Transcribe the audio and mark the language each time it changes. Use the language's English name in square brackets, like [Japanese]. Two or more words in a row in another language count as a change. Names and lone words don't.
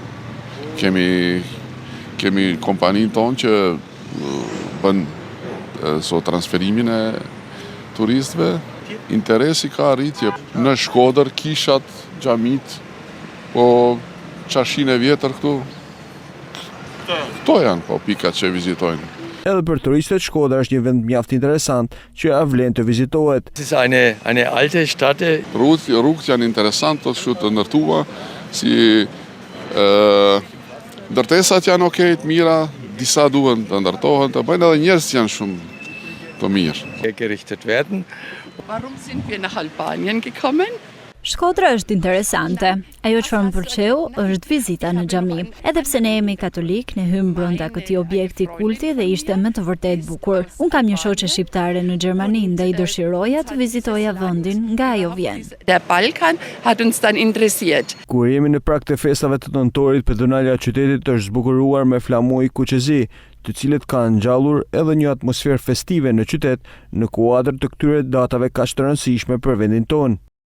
[Albanian] Kemi kompaninë tonë që bën sot transferimin e turistëve. Interesi ka rritje në Shkodër, kishat, xhamit, po qashin e vjetër këtu. Këto janë po pikat që vizitojnë. Edhe për turistët, Shkodra është një vend mjaft interesant që vlen të vizitohet. [German] Es ist eine alte Stadt. [Albanian] Rrugët janë interesante, të ndërtua, si ndërtesat janë okej, të mira, disa duhen të ndërtohen, të bëjnë edhe njerëz janë shumë të mirë. [German] Gerichtet werden. Warum sind wir nach Albanien gekommen? [Albanian] Shkodra është interesante. Ajo çfarë më pëlqeu është vizita në xhami. Edhe pse ne jemi katolik, ne hym brenda këtij objekti kulti dhe ishte me të vërtetë bukur. Un kam një shoqe shqiptare në Gjermani dhe i dëshiroja të vizitoja vendin nga ajo vjen. [German] Der Balkan hat uns dann interessiert. [Albanian] Kur jemi në prag të festave të nëntorit, pedonala e qytetit është zbukuruar me flamuj kuqezi, të cilët kanë ngjallur edhe një atmosferë festive në qytet në kuadër të këtyre datave kaq të rëndësishme për vendin tonë.